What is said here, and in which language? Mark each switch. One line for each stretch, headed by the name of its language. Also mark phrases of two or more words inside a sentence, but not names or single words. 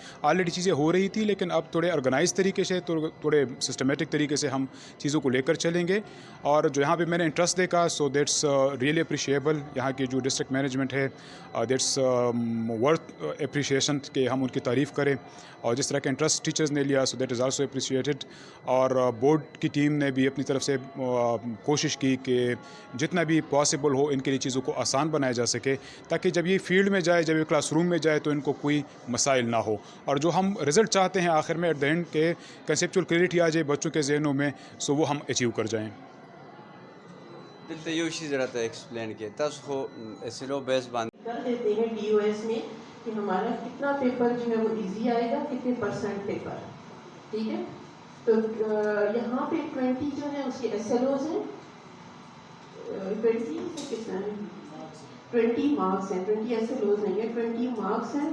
Urdu: آلریڈی چیزیں ہو رہی تھی لیکن اب تھوڑے آرگنائز طریقے سے تھوڑے سسٹمیٹک طریقے سے ہم چیزوں کو لے کر چلیں گے. اور جو یہاں پہ میں نے انٹرسٹ دیکھا
English: so that's really appreciable.
Urdu: یہاں کی جو
English: district management
Urdu: ہے
English: that's worth appreciation
Urdu: کہ ہم ان کی تعریف کریں اور جس طرح کا انٹرسٹ ٹیچرز نے لیا
English: so that is also appreciated.
Urdu: اور بورڈ کی ٹیم نے بھی اپنی طرف سے کوشش کی کہ جتنا بھی پاسبل ہو ان کے لیے چیزوں کو آسان بنایا جا سکے تاکہ جب یہ فیلڈ میں جائے، جب یہ کلاس روم میں جائے تو ان کو کوئی مسائل نہ ہو. اور جو ہم رزلٹ چاہتے ہیں آخر میں
English: at the end
Urdu: کہ
English: conceptual clarity
Urdu: آ جائے بچوں کے ذہنوں میں، سو وہ ہم اچیو کر جائیں.
Pashto: دلته یو شی راته ایکسپلین کې تاسو خو
English: SLO base
Pashto: باندې
Urdu: کر دیتے ہیں ڈی او ایس میں کہ ہمارا کتنا پیپر جو ہے وہ ایزی آئے گا، کتنے % پیپر. ٹھیک ہے، تو یہاں پہ 20 جو ہے اس کے ایس ایل اوز ہیں، 20 مارکس ہیں، 20 ایس ایل اوز نہیں ہے، 20 مارکس ہیں.